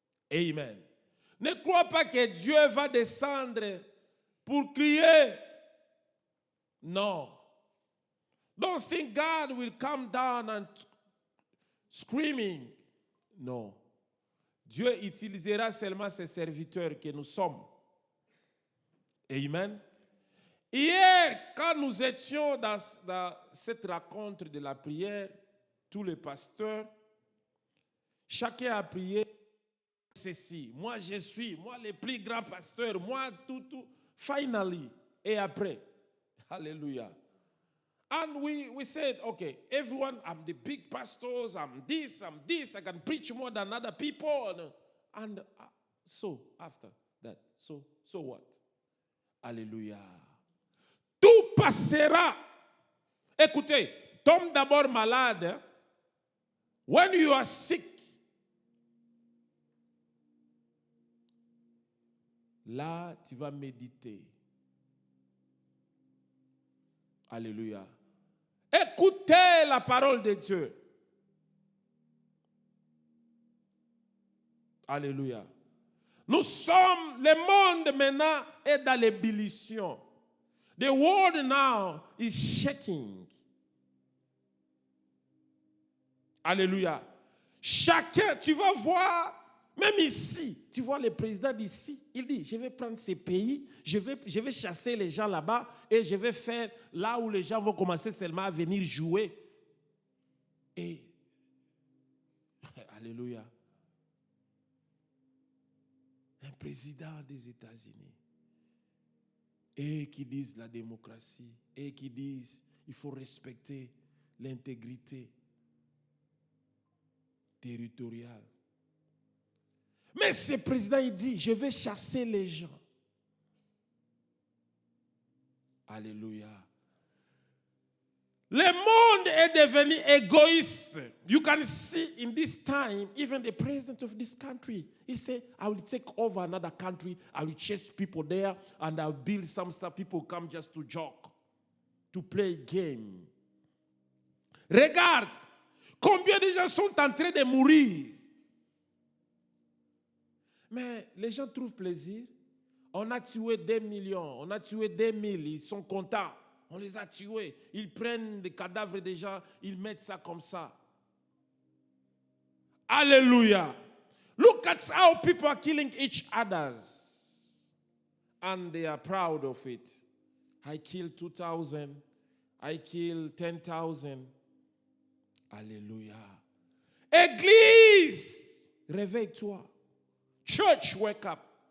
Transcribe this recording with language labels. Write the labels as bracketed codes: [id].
[fr] Amen. Ne crois pas que Dieu va descendre pour crier. [en] No. Don't think God will come down and screaming. No. [fr] Dieu utilisera seulement ses serviteurs que nous sommes. Amen. Hier, quand nous étions dans cette rencontre de la prière, tous les pasteurs, chacun a prié ceci. Moi, je suis, moi, le plus grand pasteur, moi, tout. Finally, et après. Hallelujah. [en] And we said, okay, everyone, I'm the big pastors, I'm this, I can preach more than other people. And so, after that, so what? [fr] Hallelujah. Tout passera. Écoutez, tombe d'abord malade. [en] When you are sick, [fr] là, tu vas méditer. Alléluia. Écoutez la parole de Dieu. Alléluia. Nous sommes, le monde maintenant est dans l'ébullition. [en] The world now is shaking. [fr] Alléluia. Chacun, tu vas voir, Même ici, tu vois le président d'ici, il dit, je vais prendre ces pays, je vais chasser les gens là-bas et je vais faire là où les gens vont commencer seulement à venir jouer. Et, alléluia, un président des États-Unis, et qui disent la démocratie, et qui disent il faut respecter l'intégrité territoriale. Mais ce président, il dit, je vais chasser les gens. Alléluia. Le monde est devenu égoïste. [en] You can see in this time, even the president of this country, he said, I will take over another country, I will chase people there, and I'll build some stuff. People come just to joke, to play game. [fr] Regarde, combien de gens sont en train de mourir. Mais les gens trouvent plaisir. On a tué 2 millions, on a tué 2 000, ils sont contents. On les a tués. Ils prennent des cadavres des gens, ils mettent ça comme ça. Alléluia. [en] Look at how people are killing each other. And they are proud of it. I killed 2,000. I killed 10,000. Alléluia. [fr] Église, réveille-toi. [en] Church, wake up.